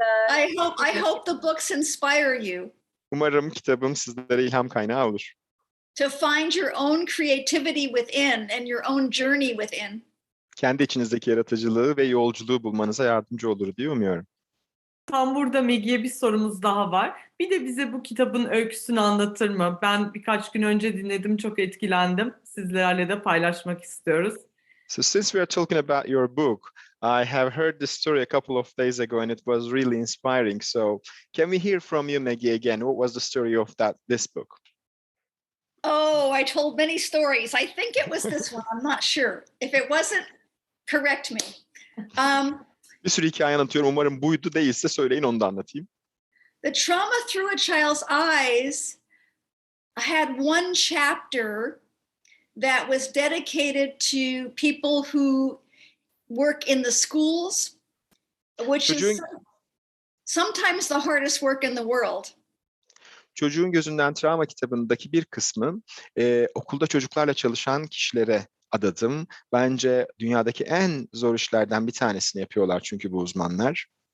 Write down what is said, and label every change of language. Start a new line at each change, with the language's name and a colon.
English: I hope the books inspire you
Turkish: Umarım kitabım sizlere ilham kaynağı olur.
English: to find your own creativity within and your own journey within.
Turkish: Kendi içinizdeki yaratıcılığı ve yolculuğu bulmanıza yardımcı olur diye umuyorum. Tam burada Maggie'ye bir sorumuz daha var. Bir de bize bu kitabın öyküsünü anlatır mı? Ben birkaç gün önce dinledim, çok etkilendim. Sizlerle de paylaşmak istiyoruz.
English: So since we are talking about your book, I have heard this story a couple of days ago and it was really inspiring. So can we hear from you, Maggie, again? What was the story of this book? Oh, I told many stories. I think it was this one. I'm not sure. If it wasn't, correct me.
Turkish: Bir sürü hikaye anlatıyorum. Umarım buydu, değilse söyleyin, onu da anlatayım.
English: The trauma through a child's eyes had one chapter that was dedicated to people who work in the schools, which is sometimes the hardest work in the world.
Turkish: Çocuğun Gözünden Travma kitabındaki bir kısmı okulda çocuklarla çalışan kişilere adadım. Bence dünyadaki en zor işlerden bir tanesini yapıyorlar çünkü bu uzmanlar.